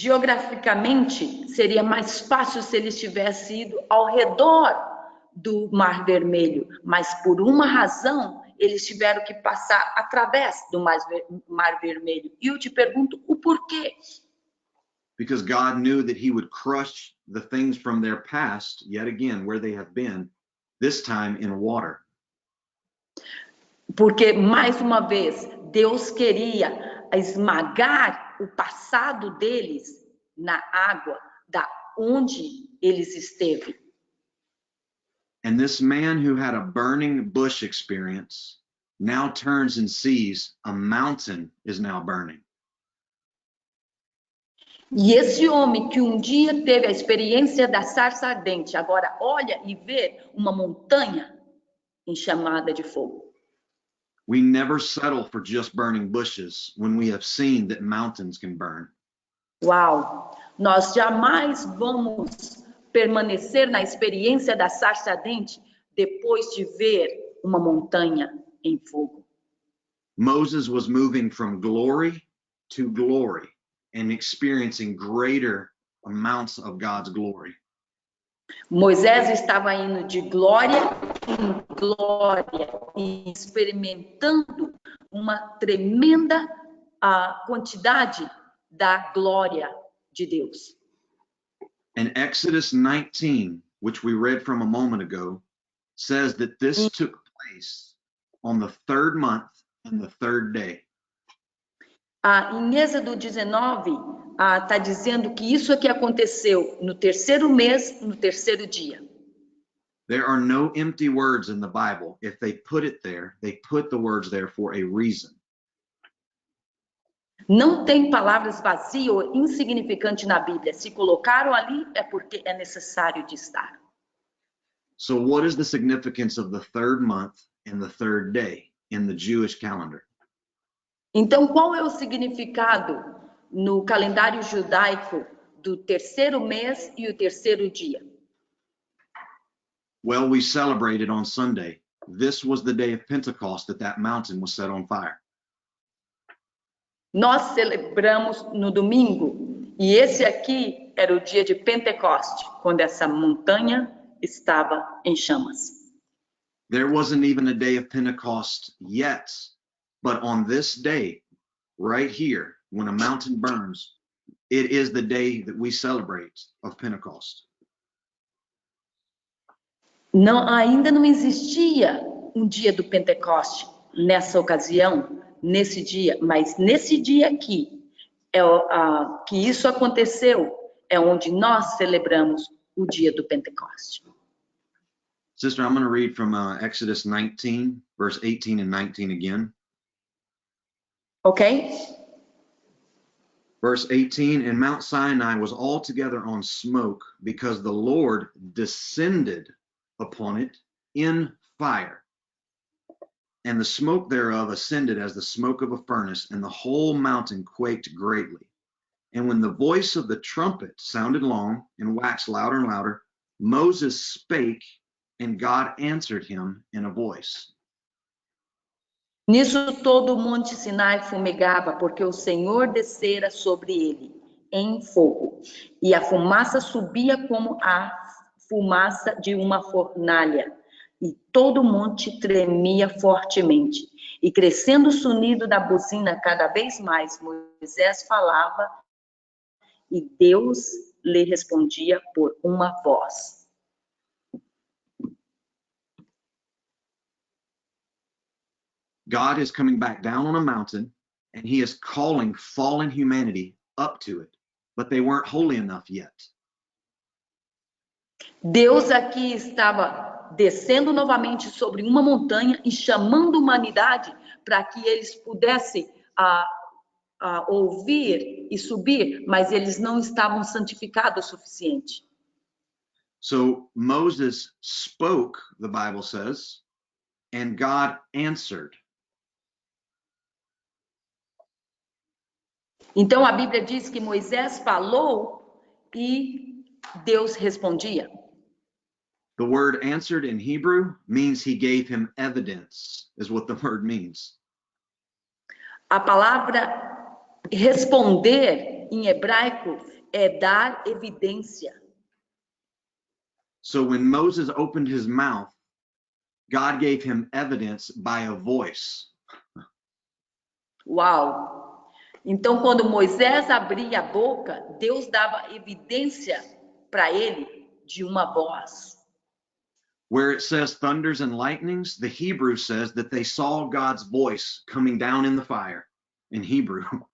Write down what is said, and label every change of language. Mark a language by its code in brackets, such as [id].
[pt] Geograficamente, seria mais fácil se eles tivessem ido ao redor do Mar Vermelho, mas por uma razão eles tiveram que passar através do Mar Vermelho. E eu te pergunto o porquê? [en] Because God knew that he would crush the things from their past, yet again, where they have been, this time in water. [pt] Porque, mais uma vez, Deus queria esmagar o passado deles na água, da onde eles esteve. [en] And this man who had a burning bush experience now turns and sees a mountain is now burning. [pt] E esse homem que um dia teve a experiência da sarça ardente, agora olha e vê uma montanha em chamada de fogo. [en] We never settle for just burning bushes when we have seen that mountains can burn. Uau! [pt] Nós jamais vamos permanecer na experiência da sarça ardente depois de ver uma montanha em fogo. [en] Moses was moving from glory to glory and experiencing greater amounts of God's glory. [pt] Moisés estava indo de glória em glória e experimentando uma tremenda quantidade da glória de Deus. [en] And Exodus 19, which we read from a moment ago, says that this took place on the third month and the third day. [pt] Em Êxodo 19, está dizendo que isso aqui aconteceu no terceiro mês, no terceiro dia. [en] There are no empty words in the Bible. If they put it there, they put the words there for a reason. [pt] Não tem palavras vazias ou insignificantes na Bíblia. Se colocaram ali, é porque é necessário de estar. [en] So what is the significance of the third month and the third day in the Jewish calendar? [pt] Então, qual é o significado no calendário judaico do terceiro mês e o terceiro dia? [en] Well, we celebrated on Sunday. This was the day of Pentecost that mountain was set on fire. [pt] Nós celebramos no domingo, e esse aqui era o dia de Pentecoste, quando essa montanha estava em chamas. [en] There wasn't even a day of Pentecost yet, but on this day, right here, when a mountain burns, it is the day that we celebrate of Pentecost. [pt] Ainda não existia um dia do Pentecoste nessa ocasião, nesse dia, mas nesse dia aqui, que isso aconteceu, é onde nós celebramos o dia do Pentecoste. [en] Sister, I'm going to read from Exodus 19, verse 18 and 19 again. Ok? Verse 18, and Mount Sinai was altogether on smoke because the Lord descended upon it in fire. And the smoke thereof ascended as the smoke of a furnace, and the whole mountain quaked greatly. And when the voice of the trumpet sounded long and waxed louder and louder, Moses spake, and God answered him in a voice. [pt] Nisso todo o monte Sinai fumegava, porque o Senhor descera sobre ele em fogo, e a fumaça subia como a fumaça de uma fornalha, e todo o monte tremia fortemente. E crescendo o sonido da buzina cada vez mais, Moisés falava, e Deus lhe respondia por uma voz. [en] God is coming back down on a mountain and he is calling fallen humanity up to it, but they weren't holy enough yet. [pt] Deus aqui estava descendo novamente sobre uma montanha e chamando a humanidade para que eles pudessem ouvir e subir, mas eles não estavam santificados o suficiente. [en] So Moses spoke, the Bible says, and God answered. [pt] Então a Bíblia diz que Moisés falou e Deus respondia. [en] The word answered in Hebrew means he gave him evidence, is what the word means. [pt] A palavra responder em hebraico é dar evidência. [en] So when Moses opened his mouth, God gave him evidence by a voice. Uau! [pt] Então, quando Moisés abria a boca, Deus dava evidência para ele de uma voz. [en] Where it says thunders and lightnings, the Hebrew says that they saw God's voice coming down in the fire in Hebrew.